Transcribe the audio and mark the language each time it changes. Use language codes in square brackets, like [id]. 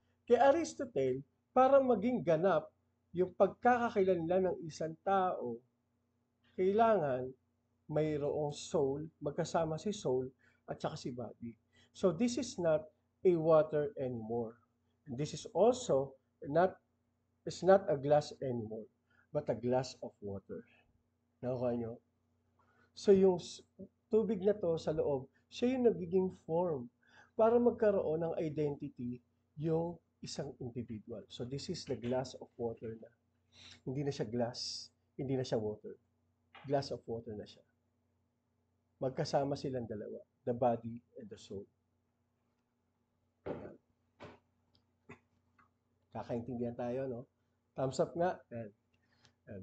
[tl] Kay Aristotle, para maging ganap yung pagkakakilanlan ng isang tao, kailangan mayroong soul, magkasama si soul at saka si body. [en] So this is not a water anymore. And this is also it's not a glass anymore, but a glass of water. [tl] Nakuha nyo? So yung tubig na to sa loob, siya yung nagiging form para magkaroon ng identity yung isang individual. [en] So this is the glass of water na. [tl] Hindi na siya glass, hindi na siya water. Glass of water na siya. Magkasama silang dalawa, [en] the body and the soul. [tl] Ayan. Kakaintindihan tayo, no? Thumbs up nga. Ayan. Ayan.